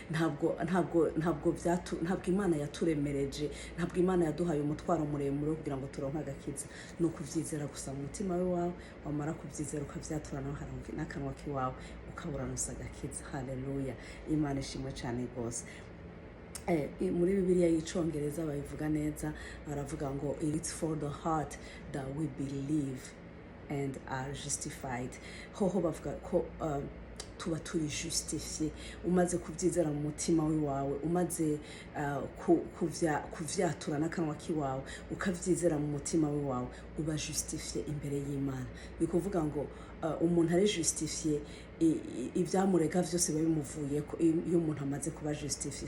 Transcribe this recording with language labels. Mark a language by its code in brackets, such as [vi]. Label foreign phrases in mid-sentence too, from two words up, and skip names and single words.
[rn] Ntabwo Imana yaturemereje, ntabwo Imana yaduhaye umutwaro muremure kugira ngo turonke agakiza. No kuvyizera gusa mu mutima wawe, wamara kuvyizera ukavyatura n'akanwa kiwawe, ukaburanusa agakiza. Haleluya. Imana ishimwe cyane gose. Muri Bibiliya y'icongereza bayivuga neza, baravuga ngo [en] it's for the heart that we believe and are justified. [rn] Hoho bavuga ko tuba turi justifié umaze kuvyizera mu mutima wawe, umaze kuvyatura n'akanwa kiwawe, ukavyizera mu mutima wawe, uba justifié imbere y'Imana. Ni kuvuga ngo umuntu ari justifié ibyamurega byose biba bimuvuye ko iyo umuntu amaze kuba justifié.